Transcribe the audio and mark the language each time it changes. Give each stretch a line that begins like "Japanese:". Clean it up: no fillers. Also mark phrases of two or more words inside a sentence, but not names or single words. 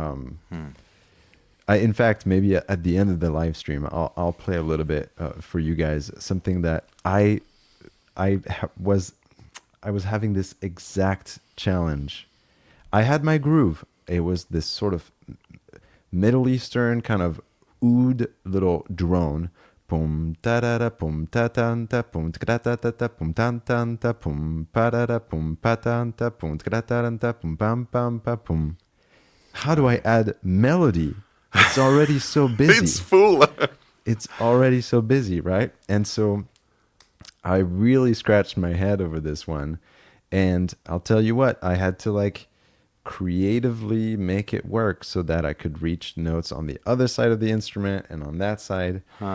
English: In fact, maybe at the end of the live stream, I'll play a little bit for you guys. Something that I was having this exact challenge. I had my groove. It was this sort of Middle Eastern kind of oud little drone. Pum ta da da pum ta tan ta pum ta ta ta ta pum tan tan ta pum pa da da pum pa tan ta pum ta ta ta pum pam pam pa pum. How do I add melody? It's already so busy. It's full. It's already so busy, right? And so I really scratched my head over this one. And I'll tell you what, I had to creatively make it work so that I could reach notes on the other side of the instrument and on that side.